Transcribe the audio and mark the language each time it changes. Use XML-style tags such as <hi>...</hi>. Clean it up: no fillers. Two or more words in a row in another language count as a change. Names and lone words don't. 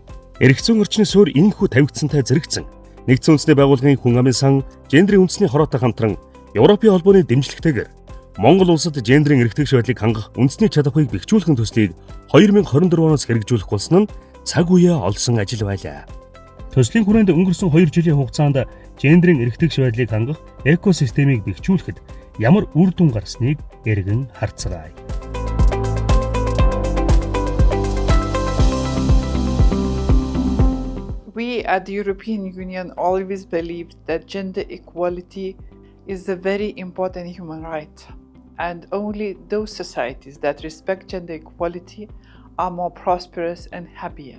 <mn>Эрх зүйн орчны суурь энэхүү тавигдсантай зэрэгцэн Нэгдсэн үндэсний байгууллагын хүн амын сан гендрийн үндэсний хороотой хамтран Европын холбооны дэмжлэгтэйгээр Монгол улсад гендрийн эрэгтгэж байдлыг хангах үндэсний чадварыг бэхжүүлэх төслийг 2024 оноос хэрэгжүүлэх болсон нь цаг үеэ олсон ажил байлаа. Төслийн хүрээнд өнгөрсөн 2 жилийн хугацаанд гендрийн эрэгтгэж байдлыг хангах экосистемийг бэхжүүлэхэд ямар үр дүн гарсныг эргэн харцгаая.</mn> <en>We at the European Union always believed that gender equality is a very important human right, and only those societies that respect gender equality are more prosperous and happier.</en>